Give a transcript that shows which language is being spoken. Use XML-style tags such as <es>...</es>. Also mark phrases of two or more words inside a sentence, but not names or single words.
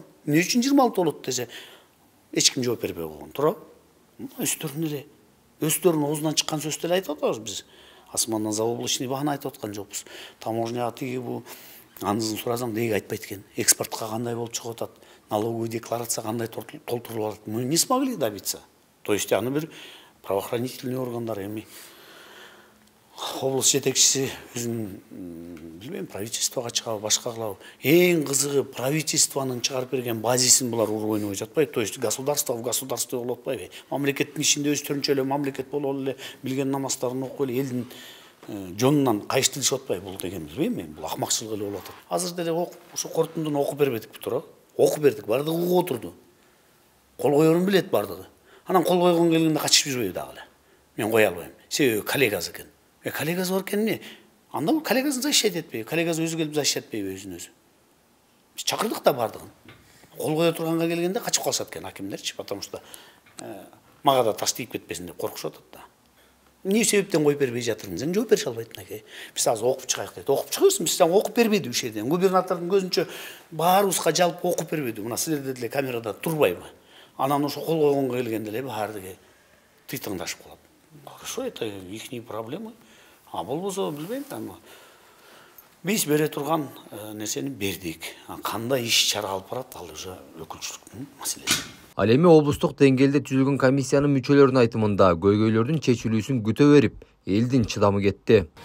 <ky>Эмне үчүн 26 болот десе, эч ким жооп бербей койгон, туурабы? Өздөрүнүн оозунан чыккан сөздү эле айтып атабыз биз. Асмандан заоблачный бааны айтып аткан жокпуз. Таможняга тиги бу андызын сурасаң деги айтпайт экен. Экспортко кандай болуп чыгып атат?</ky> <ru>Налоговый декларация</ru> <ky>кандай толтурулат?</ky> <ru>Мы не смогли добиться. То есть</ru> <ky>аны бир</ky> <ru>правоохранительный органдар</ru> <ky>эми область жетекчиси өзүнүн билбейм, правительствого чыгабы, башка кылабы. Эң кызыгы правительствонун чыгарып берген базисин булар уруп ойнобой жатпайбы?</ky> <ru>То есть государство в государстве</ru> <ky>болуп атпайбы? Мамлекеттин ичинде өздөрүнчө эле мамлекет болуп эле билген намаздарын окуп эле элдин жонунан кайыштырышып атпайбы? Бул деген билбейм мен, бул акмакчылык эле болуп атат. Азыр деле ошо корутундуну окуп бербедикпи, туурабы? Окуп бердик, бардыгы угуп отурду. Кол коерун билет бардыгы. Анан кол койгон келгенде качып жүрбөйбү дагы эле. Мен кое албайм. Себеби коллегасы экен. Коллегасы бар экен эмне? Анда бул коллегасын защищать этпейби? Коллегасы өзү келип защищать этпейби өзүн өзү? Биз чакырдык да бардыгын. Кол кое турганга келгенде качып калышат экен хакимдерчи,</ky> <ru>потому что</ru> <ky>мага да таш тийип кетпесин деп коркушуп атат да. Эмне себептен коюп бербей жатырмын? Сен жооп бере албайсың аке. Биз азыр окуп чыгайык дейт. Окуп чыгабыз, биз сага окуп бербеди ушул жерден. Губернатордун көзүнчө баарыбызга жалпы окуп бербеди. Мына силерде деле камерада турбайбы? Анан ошо кол койгонго келгенде эле баардыгы тыйтыңдашып калат.</ky> <ru>Хорошо, это ихние проблемы.</ru> <ky>Болбосо билбейм, биз бере турган нерсени бердик. Кандай иш чара алып барат, ал уже өкүлчүлүктүн маселеси. Ал эми облустук деңгээлде түзүлгөн комиссиянын мүчөлөрүнүн айтымында көйгөйлөрдүн чечилүүсүн күтө берип, элдин чыдамы кетти.</ky>